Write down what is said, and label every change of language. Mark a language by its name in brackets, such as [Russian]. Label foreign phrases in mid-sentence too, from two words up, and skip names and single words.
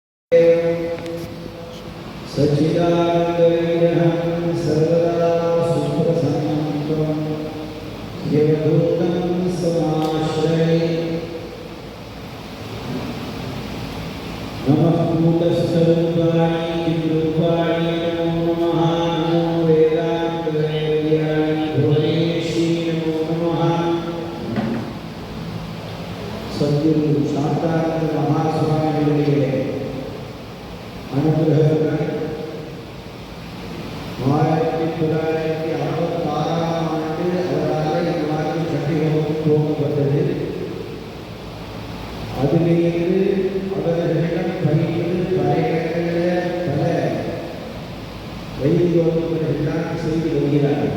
[Sanskrit] सच्चिदानन्दविग्रहं सर्वदा सुप्रसन्नं यवधूतं समाश्रये नमः कूटस्थरूपाणि किंरूपाणि नमो नमः नमो वेदान्तवेद्यानि भुवनेशी नमो नमः सद्गुरु शांतानंद महास्वामिகளுடைய [Tamil] अनुग्रह 1966ஆம் ஆண்டு அவரால் இவ்வாறு சத்தியமும் துவங்கப்பட்டது. அதிலிருந்து அவர்களிடம் பணிந்து பல இடங்களில் பல வைதிகோபங்கள்லாம் செய்து வருகிறார்கள்.